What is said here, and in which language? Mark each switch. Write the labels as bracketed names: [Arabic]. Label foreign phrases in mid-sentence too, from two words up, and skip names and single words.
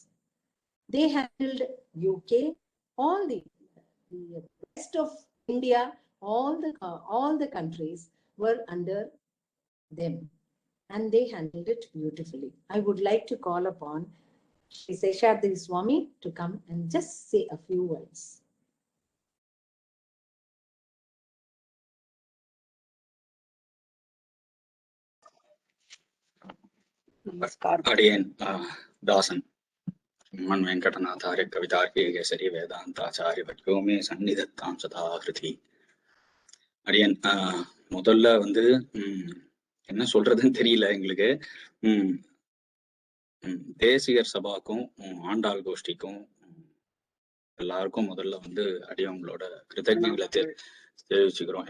[English] They handled UK, all the rest of India, all the countries were under them, and they handled it beautifully. I would like to call upon Shri Seshadri Swami to come and just say a few words. [Tamil] அடியேன் தாசன் [Sanskrit] मन वेंकटनाथार्य कवितार्किक केसरी वेदांताचार्य वर्यो मे सन्निधत्तां सदा हृदि. [Tamil] அடியன் முதல்ல வந்து என்ன சொல்றதுன்னு தெரியல எங்களுக்கு. தேசிகர் சபாக்கும் ஆண்டாள் கோஷ்டிக்கும் எல்லாருக்கும் முதல்ல வந்து அடியவங்களோட கிருத்தஜ்ஞங்களை தெரிவிச்சுக்கிறோம்.